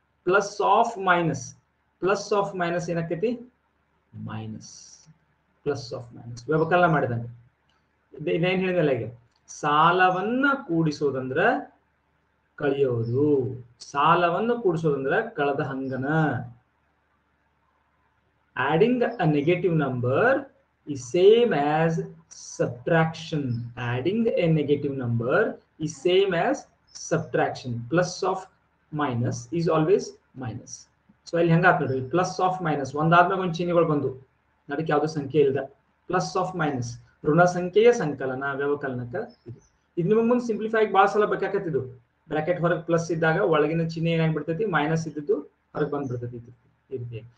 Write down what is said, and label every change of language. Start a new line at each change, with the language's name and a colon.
Kannada: Plus of minus, plus of minus ಏನಾಕೈತಿ, minus. Plus of minus ವ್ಯವಕಲನ ಮಾಡಿದಂಗೆ. ಇದೇನ್ ಹೇಳಿದಲ್ಲ, ಈಗ ಸಾಲವನ್ನ ಕೂಡಿಸೋದಂದ್ರ ಕಳಿಯೋದು, ಸಾಲವನ್ನು ಕೂಡಿಸೋದಂದ್ರ ಕಳೆದ ಹಂಗನ.
English: Adding a negative number is same as subtraction. Adding a negative number is same as subtraction. Plus of minus is always minus.
Kannada: So ಇಲ್ಲಿ ಹೆಂಗಾತ್ ನೋಡ್ರಿ, plus of minus, ಒಂದಾದ್ಮೇಲೆ ಒಂದು ಚಿಹ್ನೆಗಳು ಬಂದು, ಅದಕ್ಕೆ ಯಾವ್ದು ಸಂಖ್ಯೆ ಇಲ್ಲದ. ಪ್ಲಸ್ ಆಫ್ ಮೈನಸ್ ಋಣ ಸಂಖ್ಯೆಯ ಸಂಕಲನ, ವ್ಯವಕಲನಕ್ಕ ಇದು ನಿಮಗೆ ಮುಂದೆ ಸಿಂಪ್ಲಿಫೈ ಭಾಳ ಸಲ ಬೇಕಾಕತ್ತಿದ್ದು. ಬ್ರಾಕೆಟ್ ಹೊರಗೆ ಪ್ಲಸ್ ಇದ್ದಾಗ ಒಳಗಿನ ಚಿಹ್ನೆ ಏನಾಗ್ಬಿಡ್ತೈತಿ, ಮೈನಸ್ ಇದ್ದು ಹೊರಗೆ ಬಂದ್ಬಿಡ್ತೈತಿ. ಇರ್ತಿ.